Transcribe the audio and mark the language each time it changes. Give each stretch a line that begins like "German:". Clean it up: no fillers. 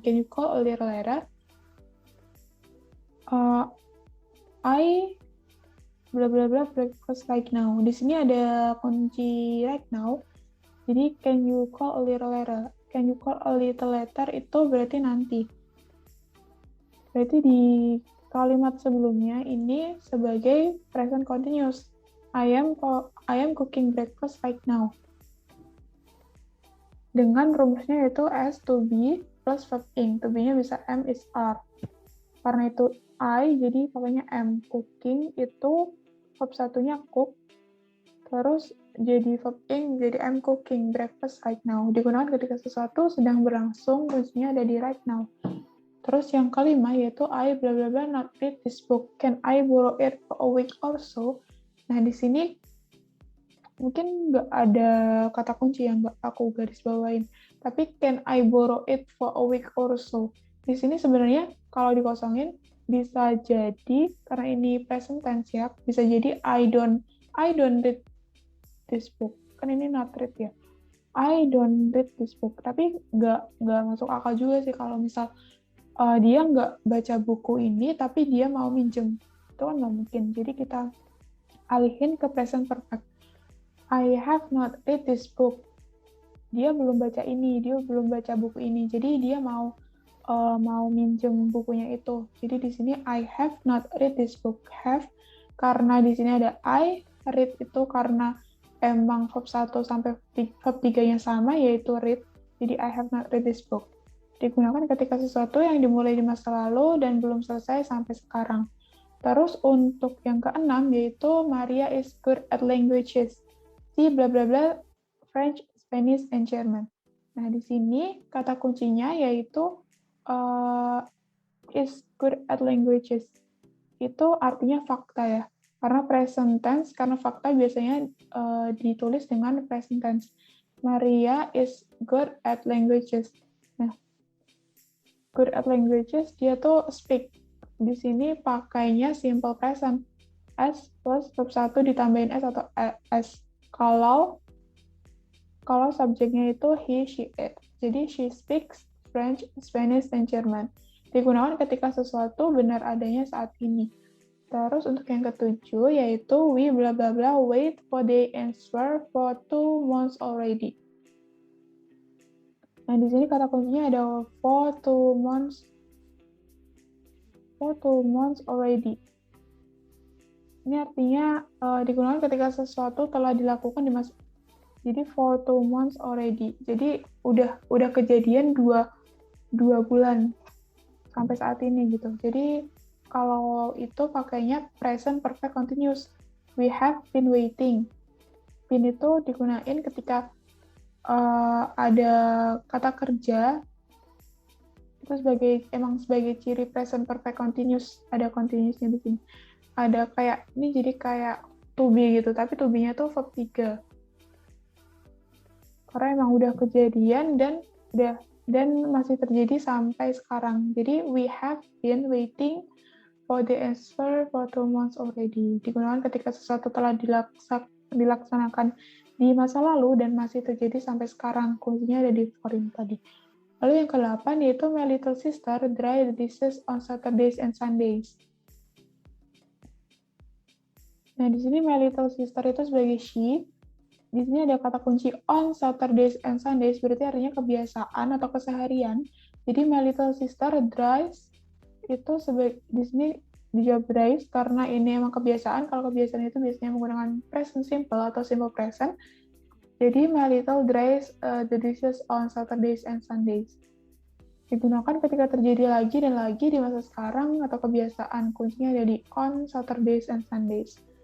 English: Can you call a little later? I bla bla bla breakfast right now.
Indonesian: Di sini ada kunci right now. Jadi
English: can you call a little later? Can you call a little later
Indonesian: itu berarti nanti. Berarti di kalimat sebelumnya ini sebagai present continuous.
English: I am cooking breakfast right now.
Indonesian: Dengan rumusnya yaitu S to be plus verb ing. To be-nya bisa am, is, are. Karena itu I, jadi pakainya am. Cooking itu verb satunya cook. Terus jadi verb ing, jadi
English: I'm cooking breakfast right now.
Indonesian: Digunakan ketika sesuatu sedang berlangsung, kuncinya ada di right now. Terus yang kelima yaitu
English: I bla bla bla not read this book. Can I borrow it for a week or so?
Indonesian: Nah, di sini mungkin nggak ada kata kunci yang nggak aku garis bawain.
English: Tapi can I borrow it for a week or so?
Indonesian: Di sini sebenarnya kalau dikosongin bisa jadi karena ini present tense ya, bisa jadi
English: I don't read this book.
Indonesian: Kan ini not read ya.
English: I don't read this book.
Indonesian: Tapi nggak masuk akal juga sih kalau misal dia nggak baca buku ini tapi dia mau minjem. Itu kan nggak mungkin. Jadi kita alihin ke present perfect.
English: I have not read this book.
Indonesian: Dia belum baca ini, dia belum baca buku ini. Jadi dia mau minjem bukunya itu. Jadi di sini
English: I have not read this book.
Indonesian: Have karena di sini ada I, read itu karena emang verb 1 sampai verb 3-nya sama yaitu read.
English: Jadi I have not read this book.
Indonesian: Digunakan ketika sesuatu yang dimulai di masa lalu dan belum selesai sampai sekarang. Terus untuk yang keenam yaitu
English: Maria is good at languages. Si bla bla bla French, Spanish, and German.
Indonesian: Nah, di sini kata kuncinya yaitu
English: is good at languages.
Indonesian: Itu artinya fakta ya. Karena present tense, karena fakta biasanya ditulis dengan present tense.
English: Maria is good at languages.
Indonesian: Nah, good at languages, dia tuh speak. Di sini pakainya simple present. S plus verb 1 ditambahin S atau S. Kalau subjeknya itu he, she, it.
English: Jadi she speaks French, Spanish, dan German.
Indonesian: Digunakan ketika sesuatu benar adanya saat ini. Terus untuk yang ketujuh yaitu
English: we bla bla bla wait for the answer for 2 months already.
Indonesian: Nah di sini kata kuncinya ada
English: for 2 months already.
Indonesian: Ini artinya digunakan ketika sesuatu telah dilakukan di masa.
English: Jadi for 2 months already.
Indonesian: Jadi udah kejadian 2 bulan sampai saat ini gitu. Jadi kalau itu pakainya present perfect continuous.
English: We have been waiting.
Indonesian: Been itu digunain ketika ada kata kerja itu sebagai ciri present perfect continuous. Ada continuousnya di sini. Ada ini jadi kayak to be gitu, tapi to be-nya tuh verb 3. Karena emang udah kejadian dan masih terjadi sampai sekarang.
English: Jadi we have been waiting for the answer for 2 months already.
Indonesian: Digunakan ketika sesuatu telah dilaksanakan di masa lalu dan masih terjadi sampai sekarang. Kuncinya ada di for ini tadi. Lalu yang ke-8 yaitu
English: my little sister dry the dishes on Saturdays and Sundays.
Indonesian: Nah, di sini
English: my little sister
Indonesian: itu sebagai she. Di sini ada kata kunci
English: on Saturdays and Sundays,
Indonesian: berarti artinya kebiasaan atau keseharian. Jadi
English: my little sister dries
Indonesian: itu di sini dijawab dries karena ini emang kebiasaan. Kalau kebiasaan itu biasanya menggunakan present simple atau simple present.
English: Jadi my little dries the dishes on Saturdays and Sundays.
Indonesian: Digunakan ketika terjadi lagi dan lagi di masa sekarang atau kebiasaan. Kuncinya ada di
English: on Saturdays and Sundays.